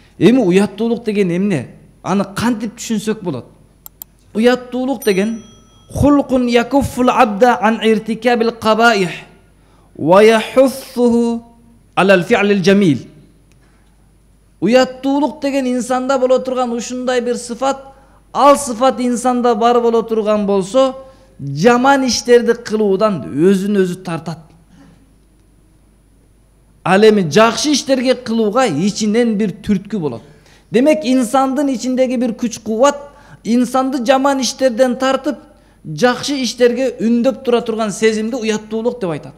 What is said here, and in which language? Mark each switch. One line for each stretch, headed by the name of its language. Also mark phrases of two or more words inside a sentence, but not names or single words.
Kyrgyz: Эми уяттуулук деген эмне? Аны кантип түшүнсөк болот? Уяттуулук деген
Arabic: خلق يكف العبد عن ارتكاب القبائح ويحضه على فعل الجميل.
Kyrgyz: Уяттуулук деген инсанда боло турган ушундай бир сыфат, ал сыфат инсанда бар боло турган болсо, жаман иштерди кылуудан өзүн өзү тартат. Ал эми жакшы иштерге кылууга ичинен бир түрткү болот. Демек инсандын ичиндеги бир күч кубат инсанды жаман иштерден тартып, жакшы иштерге үндөп тура турган сезимди уяттуулук деп айтат.